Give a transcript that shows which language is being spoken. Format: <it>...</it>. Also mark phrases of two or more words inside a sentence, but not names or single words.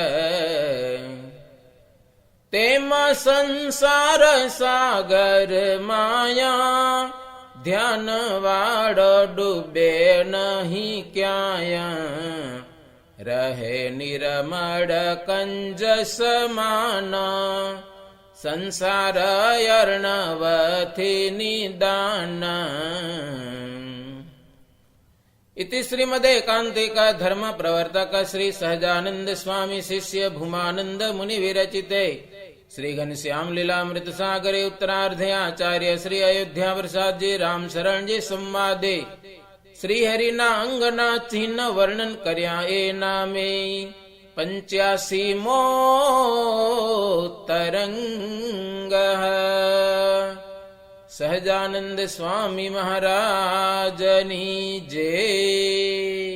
<gu>તેમાં સંસાર સાગર માયા, ધ્યાન વાળો ડૂબે નહીં ક્યાંય. રહે નિર્મળ કંજ સમાન, સંસાર અર્ણવથી નિદાન.</gu> <sa>इति श्रीमदेकांतिक धर्म प्रवर्तक श्री सहजानंद स्वामी शिष्य भूमानंद मुनि विरचिते श्री घनश्याम लीलामृत सागरे उत्तरार्धे आचार्य श्री अयोध्या प्रसाद जी राम शरण जी संवादे</sa> <gu>શ્રી હરિના અંગના ચિન્હ વર્ણન કર્યા એ નામે 85મો તરંગ. સહજાનંદ સ્વામી મહારાજની જય.</gu>